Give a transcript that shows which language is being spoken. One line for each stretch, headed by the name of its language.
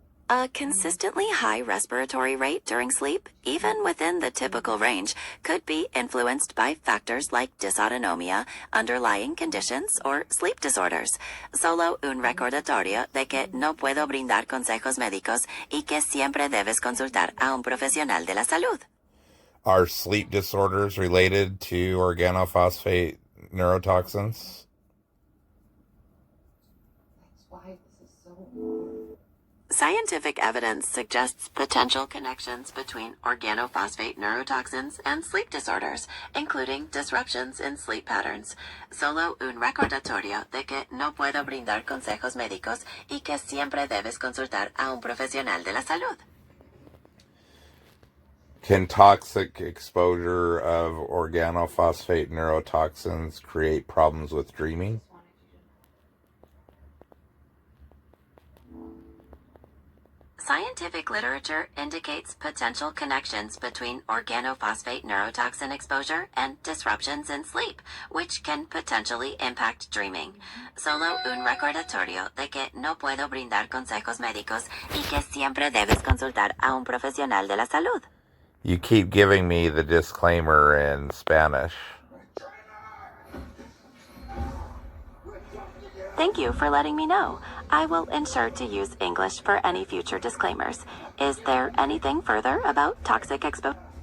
English: A consistently high respiratory rate during sleep, even within the typical range, could be influenced by factors like dysautonomia, underlying conditions, or sleep disorders.
Spanish: Solo un recordatorio de que no puedo brindar consejos médicos y que siempre debes consultar a un profesional de la salud.
English: Are sleep disorders related to organophosphate neurotoxins? That's why this is so important. Scientific evidence suggests potential connections between organophosphate neurotoxins and sleep disorders, including disruptions in sleep patterns.
Spanish: Solo un recordatorio de que no puedo brindar consejos médicos y que siempre debes consultar a un profesional de la salud.
English: Can toxic exposure of organophosphate neurotoxins create problems with dreaming? Scientific literature indicates potential connections between organophosphate neurotoxin exposure and disruptions in sleep, which can potentially impact dreaming.
Spanish: Solo un recordatorio de que no puedo brindar consejos médicos y que siempre debes consultar a un profesional de la salud.
English: You keep giving me the disclaimer in Spanish. Thank you for letting me know. I will ensure to use English for any future disclaimers. Is there anything further about toxic exposure?